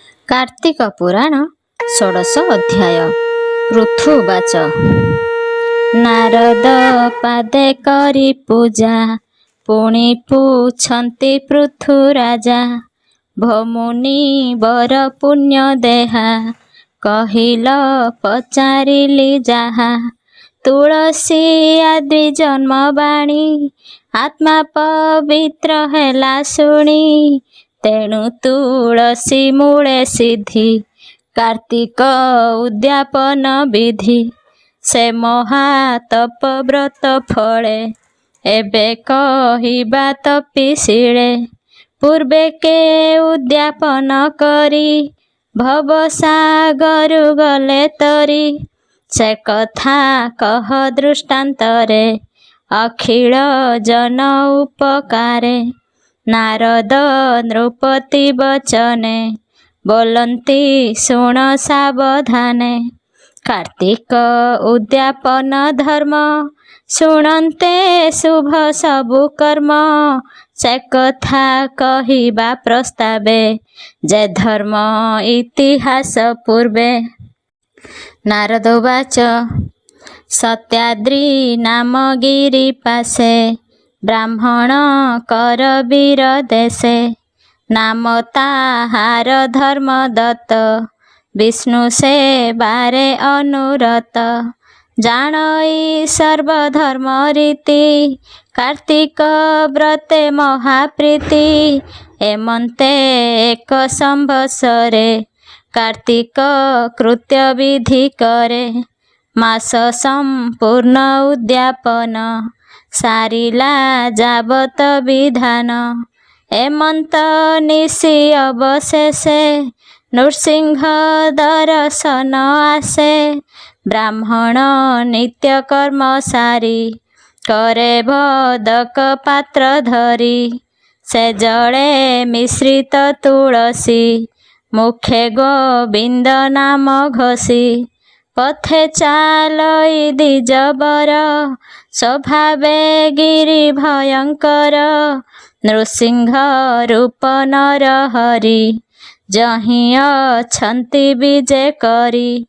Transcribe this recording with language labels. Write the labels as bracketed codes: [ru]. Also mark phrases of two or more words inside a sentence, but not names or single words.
[or] କାର୍ତ୍ତିକ ପୁରାଣ ଷୋଡଶ ଅଧ୍ୟାୟ। ପୃଥୁବାଚ ନାରଦ ପାଦେ କରି ପୂଜା ପୁଣି ପୁଚ୍ଛନ୍ତି ପୃଥୁ ରାଜା ଭମୁନି ବର ପୁଣ୍ୟ ଦେହା କହିଲ ପଚାରିଲି ଯାହା ତୁଳସୀ ଆଦି ଜନ୍ମ ବାଣୀ ଆତ୍ମା ପବିତ୍ର ହେଲା ଶୁଣି ତେଣୁ ତୁଳସୀ ମୂଳେ ସିଦ୍ଧି କାର୍ତ୍ତିକ ଉଦ୍ୟାପନ ବିଧି ସେ ମହାତପ ବ୍ରତ ଫଳେ ଏବେ କହିବା ତପୀଶିଳେ ପୂର୍ବେ କେ ଉଦ୍ୟାପନ କରି ଭବସାଗର ଗଲେ ତରି ସେ କଥା କହ ଦୃଷ୍ଟାନ୍ତରେ ଅଖିଳ ଜନ ଉପକାରେ ନାରଦ ନୃପତି ବଚନେ ବୋଲନ୍ତି ଶୁଣ ସାବଧାନେ କାର୍ତ୍ତିକ ଉଦ୍ୟାପନ ଧର୍ମ ଶୁଣନ୍ତେ ଶୁଭ ସବୁ କର୍ମ ସେ କଥା କହିବା ପ୍ରସ୍ତାବେ ଯେ ଧର୍ମ ଇତିହାସ ପୂର୍ବେ ନାରଦ ଉବାଚ ସତ୍ୟାଦ୍ରି ନାମ ଗିରି ପାଶେ ବ୍ରାହ୍ମଣ କରବୀର ଦେଶେ ନାମ ତାହାର ଧର୍ମ ଦତ୍ତ ବିଷ୍ଣୁ ସେ ବାରେ ଅନୁରତ ଜାଣଇ ସର୍ବଧର୍ମ ରୀତି କାର୍ତ୍ତିକ ବ୍ରତେ ମହାପ୍ରୀତି ଏମନ୍ତେ ଏକ ସମ୍ବତ୍ସରେ କାର୍ତ୍ତିକ କୃତ୍ୟ ବିଧି କରେ ମାସ ସମ୍ପୂର୍ଣ୍ଣ ଉଦ୍ୟାପନ ସାରିଲା ଯାବତ ବିଧାନ ଏମନ୍ତ ନିଶି ଅବଶେଷେ ନୃସିଂହ ଦର୍ଶନ ଆସେ ବ୍ରାହ୍ମଣ ନିତ୍ୟ କର୍ମ ସାରି କରେ ଭଦକ ପାତ୍ର ଧରି ସେ ଜଡ଼େ ମିଶ୍ରିତ ତୁଳସୀ ମୁଖେ ଗୋବିନ୍ଦ ନାମ ଘୋଷି ପଥେ ଚାଲଇ ଦ୍ୱିଜବର ସ୍ୱଭାବେ ଗିରି ଭୟଙ୍କର ନୃସିଂହ ରୂପ ନର ହରି ଯହିଁ ଅଛନ୍ତି ବିଜେ କରି